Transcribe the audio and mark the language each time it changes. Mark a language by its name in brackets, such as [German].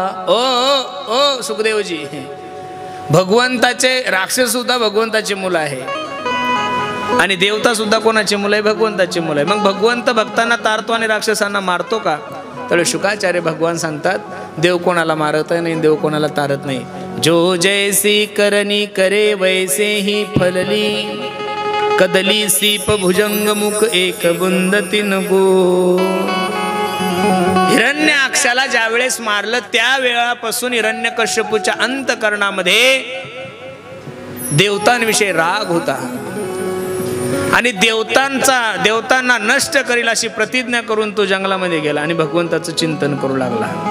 [Marathi] ओ ओ ओ सुखदेवजी, भगवंताचे राक्षस सुद्धा भगवंताचे मुलं आहे आणि देवता सुद्धा कोणाचे मुलं आहे? भगवंताचे मुलं आहे। मग भगवंत भक्तांना तारतो आणि राक्षसांना मारतो का? तर शुकाचार्य भगवान सांगतात, देव कोणाला मारत नाही, देव कोणाला तारत नाही। [Hindi] जो जैसी करनी करे वैसे ही फलली, कदली सीप भुजंग मुख एक बुंद तीन गो। [Marathi] हिरण्याक्षाला ज्या वेळेस मारलं त्या वेळापासून हिरण्यकश्यपूच्या अंतकरणामध्ये देवतांविषयी राग होता आणि देवतांना नष्ट करील अशी प्रतिज्ञा करून तो जंगलामध्ये गेला आणि भगवंताचं चिंतन करू लागला।